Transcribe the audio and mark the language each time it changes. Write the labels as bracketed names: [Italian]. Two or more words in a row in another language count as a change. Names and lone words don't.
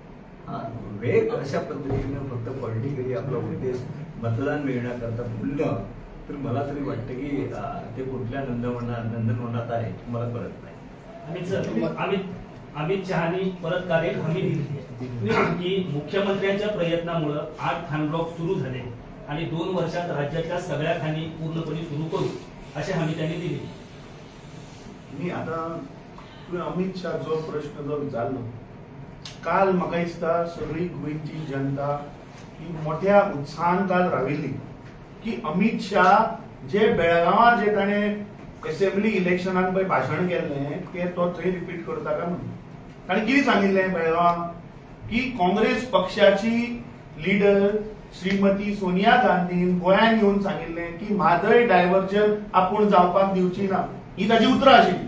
[Marathi] वेग अशा पद्धतीने फक्त पॉलिटिकली आपला उद्देश मतदान मिळण्याकरता बोलणं तर मला तरी वाटतं की ते कुठल्या नंदनवनात आहे मला कळत नाही. अमित शहानी परत काल एक हमी दिली की मुख्यमंत्र्यांच्या प्रयत्नामुळे 8 खानब्लॉक सुरू झाले आणि 2 वर्षात राज्यातल्या सगळ्या खाणी पूर्णपणे सुरू करू अशी हमी त्यांनी दिली. [Konkani] मी आता तुवें अमित शाह जो प्रश्न जो विचारलो, काल म्हाका दिसता सगळी गोंयची जनता ही मोठ्या उत्साहान काल राविल्ली की अमित शाह जे बेळगांवां जे ताणें [English] assembly electionak [Konkani] पळय भाशण केल्लें तें तो थंय रिपीट करता काय म्हणून ताणें कितें सांगिल्लें बेळगांवां की काँग्रेस पक्षाची लिडर श्रीमती सोनिया गांधीन गोंयांत येवन सांगिल्लें की म्हादय डायव्हर्जन आपूण जावपाक दिवची ना, ही ताची उतरां आशिल्ली.